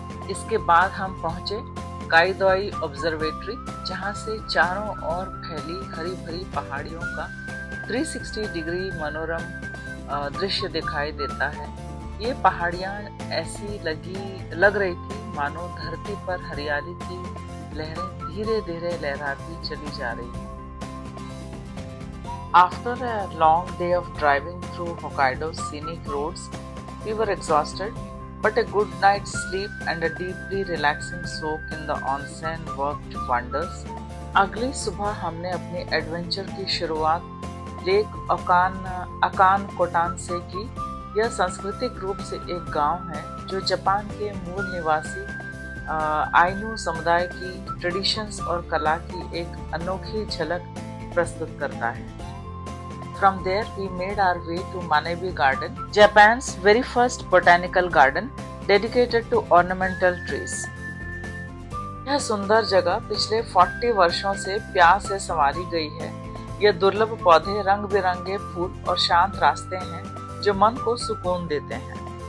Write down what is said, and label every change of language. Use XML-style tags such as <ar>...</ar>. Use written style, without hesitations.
<hi>इसके बाद हम पहुंचे काइदोई ऑब्जर्वेटरी, जहां से चारों ओर फैली हरी भरी पहाड़ियों का 360 डिग्री मनोरम दृश्य दिखाई देता है। ये पहाड़ियां ऐसी लग रही थी मानो धरती पर हरियाली की लहरें धीरे धीरे लहराती चली जा रही हैं।</hi> <en>After a long day of driving through Hokkaido's scenic roads, we were exhausted, but a good night's sleep and a deeply relaxing soak in the onsen worked wonders.</en> <hi>अगली सुबह हमने अपने एडवेंचर की शुरुआत लेक अकान कोटान से की। यह सांस्कृतिक रूप से एक गांव है जो जापान के मूल निवासी आइनू समुदाय की ट्रेडिशंस और कला की एक अनोखी झलक प्रस्तुत करता है।</hi> <en>From there, we made our way to Manebi Garden, Japan's very first botanical garden dedicated to ornamental trees.</en> <hi>यह सुंदर जगह पिछले 40 वर्षों से प्यार से संवारी गई है। यह दुर्लभ पौधे, रंग बिरंगे फूल और शांत रास्ते हैं जो मन को सुकून देते हैं।</hi>